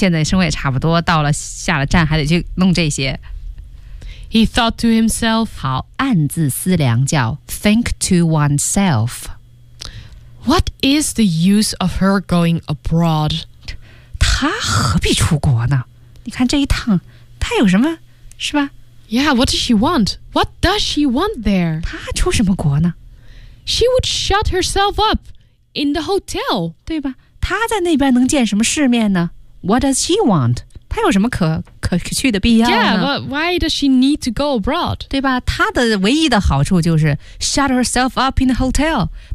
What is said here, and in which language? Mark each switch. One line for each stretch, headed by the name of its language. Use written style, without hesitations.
Chinese: 跟咱生活也差不多，跟那个时候是俄国，跟现在生活也差不多，到了下了站还得去弄这些。
English: He thought to himself.
Chinese: 好，暗自思量叫
English: think to oneself. What is the use of her going abroad?
Chinese: 她何必出国呢？你看这一趟，她有什么，是吧？
English: Yeah, what does she want? What does she want there?
Chinese: 她出什么国呢？
English: She would shut herself up in the hotel.
Chinese: 对吧？她在那边能见什么世面呢？
English: What does she want?
Chinese: 她有什么可去的必要呢？
English: Yeah, but why does she need to go abroad?
Chinese: 对吧？她的唯一的好处就是
English: shut herself up in the hotel.